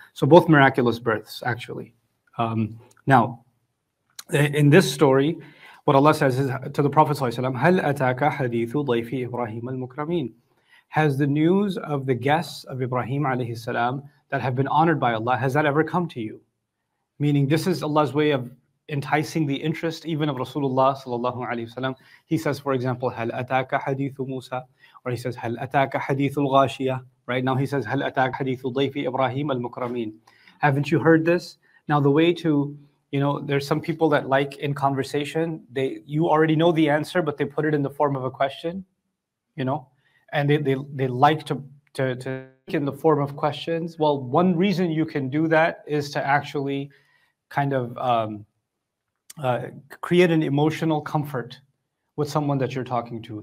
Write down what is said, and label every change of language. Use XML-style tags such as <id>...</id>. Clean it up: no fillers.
<en>So both miraculous births, actually. Now, in this story, what Allah says is to the Prophet sallallahu alaihi wasallam,</en> <ar>هَلْ أَتَاكَ حَدِيثُ ضَيْفِ إِبْرَاهِيمَ الْمُكْرَمِينَ.</ar> <en>Has the news of the guests of Ibrahim alayhi salam that have been honored by Allah, has that ever come to you? Meaning, this is Allah's way of enticing the interest even of Rasulullah sallallahu alaihi wasallam. He says, for example,</en> <ar>هَلْ أَتَاكَ حَدِيثُ مُوسَى,</ar> <en>or he says,</en> <ar>هَلْ أَتَاكَ حَدِيثُ الْغَاشِيَةِ.</ar> <en>Right now he says,</en> <ar>هَلْ أَتَاكَ حَدِيثُ ضَيْفِ إِبْرَاهِيمَ الْمُكْرَمِينَ.</ar> <en>Haven't you heard this? Now the way to, there's some people that like in conversation, you already know the answer, but they put it in the form of a question, and they like to in the form of questions. Well, one reason you can do that is to actually kind of create an emotional comfort with someone that you're talking to.</en>